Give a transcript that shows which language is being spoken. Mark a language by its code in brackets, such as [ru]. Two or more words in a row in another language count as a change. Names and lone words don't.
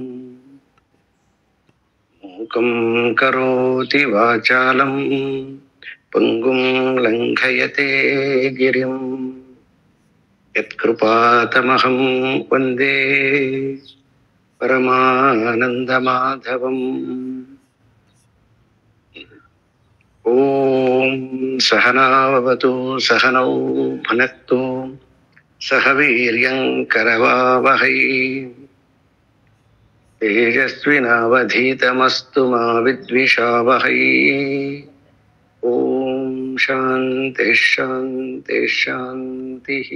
[sa] ಮೂಕಂ ಕರೋತಿ ವಾಚಾಲಂ ಪಂಗುಂ ಲಂಘಯತೆ ಗಿರಿಂ ಯತ್ಕೃಪಾತಮಹಂ ವಂದೇ ಪರಮಾನಂದಮಾಧವಂ. ಓಂ ಸಹನಾವವತು ಸಹನೌ ಭುನಕ್ತು ಸಹ ವೀರ್ಯಂ ಕರವಾವಹೈ ತೇಜಸ್ವಿನಾವಧೀತಮಸ್ತು ಮಾ ವಿದ್ವಿಷಾವಹೈ. ಓಂ ಶಾಂತಿ ಶಾಂತಿ ಶಾಂತಿ.